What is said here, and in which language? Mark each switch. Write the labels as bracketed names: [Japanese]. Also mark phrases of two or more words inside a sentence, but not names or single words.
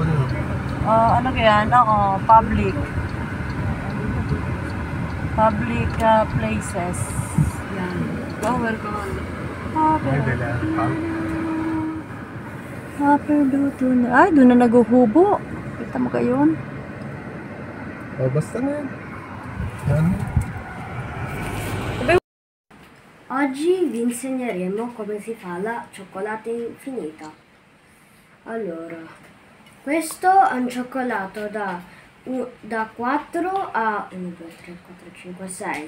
[Filipino] Ano kaya? Public. [English] Public places. [Filipino] Yan. Welcome. Ay, doon na naguhubo. Kita mo kayon? Basta na yan. Yan. [Italian] Oggi vi insegneremo come si fa la cioccolata infinita. Allora, questo è un cioccolato da 4 a 1, 2, 3, 4, 5, 6.